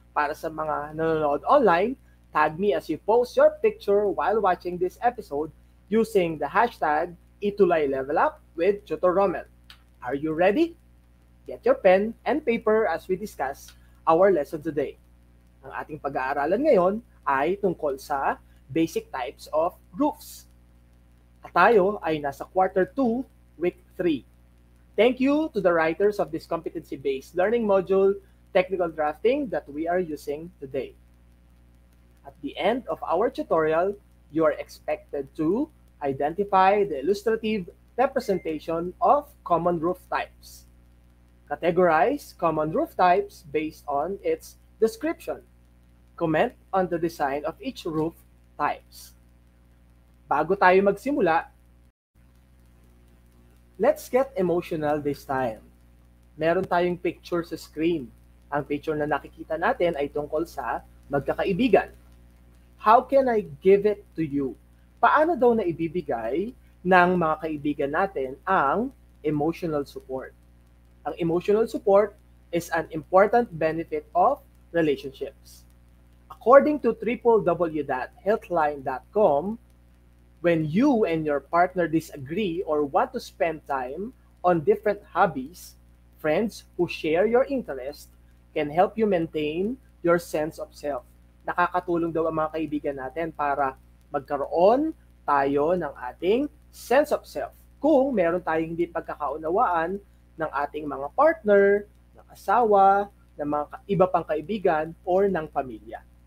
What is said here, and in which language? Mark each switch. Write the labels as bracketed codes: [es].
[tl] Para sa mga nanonood [en] online, tag me as you post your picture while watching this episode using the hashtag #ItulayLevelUp with Tutor Romel. Are you ready? Get your pen and paper as we discuss our lesson today. [tl] Ang ating pag-aaralan ngayon ay tungkol sa [en] basic types of roofs. [tl] At tayo ay nasa quarter 2, week 3. [en] Thank you to the writers of this competency-based learning module, Technical Drafting, that we are using today. At the end of our tutorial, you are expected to identify the illustrative representation of common roof types. Categorize common roof types based on its description. Comment on the design of each roof types. [tl] Bago tayo magsimula, [en] let's get emotional this time. [tl] Meron tayong picture sa screen. Ang picture na nakikita natin ay tungkol sa magkakaibigan. [en] How can I give it to you? [tl] Paano daw na ibibigay ng mga kaibigan natin ang emotional support? [en] Ang emotional support is an important benefit of relationships. According to www.healthline.com, when you and your partner disagree or want to spend time on different hobbies, friends who share your interest can help you maintain your sense of self. [tl] Nakakatulong daw ang mga kaibigan natin para magkaroon tayo ng ating sense of self. Kung meron tayong hindi pagkakaunawaan ng ating mga partner, ng asawa, ng mga iba pang kaibigan, or ng pamilya.